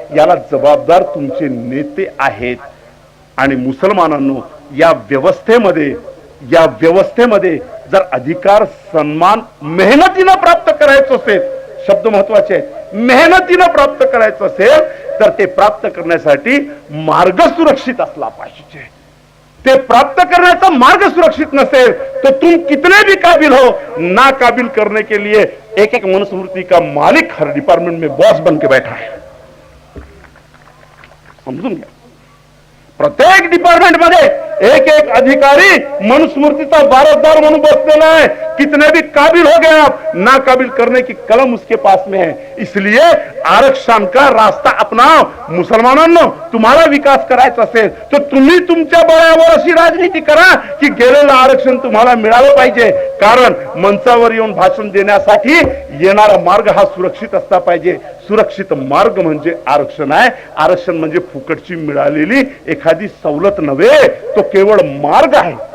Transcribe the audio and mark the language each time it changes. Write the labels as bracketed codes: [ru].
[mr] याला जबाबदार तुमचे नेते आहेत. आणि मुसलमानांनो, या व्यवस्थेमध्ये जर अधिकार सन्मान मेहनतीनं प्राप्त करायचं असेल, शब्द महत्वाचे आहेत, मेहनतीनं प्राप्त करायचं असेल तर ते प्राप्त करण्यासाठी मार्ग सुरक्षित असला पाहिजे. ते प्राप्त करण्याचा मार्ग सुरक्षित नसेल [hi] तो तुम कितने भी काबिल हो, ना काबिल करने के लिए एक एक मनुस्मृति का मालिक हर डिपार्टमेंट में बॉस बन के बैठा है. [mr] समजून घ्या. प्रत्येक डिपार्टमेंट मध्ये एक एक अधिकारी मनुस्मृतीचा वारसदार म्हणून बसलेला है. [hi] कितने भी काबिल हो गए आप, ना काबिल करने की कलम उसके पास में है. इसलिए आरक्षण का रास्ता अपनाओ. [mr] मुसलमानांनो, तुम्हाला विकास करायचा असेल तर तुम्ही तुमच्या बळावर अशी राजनीती करा की गेलेलं आरक्षण तुम्हाला मिळालं पाहिजे. कारण मंचावर येऊन भाषण देण्यासाठी येणारा मार्ग हा सुरक्षित असला पाहिजे. सुरक्षित मार्ग म्हणजे आरक्षण आहे. आरक्षण म्हणजे फुकटची मिळालेली एखादी सवलत नव्हे, तो केवळ मार्ग आहे.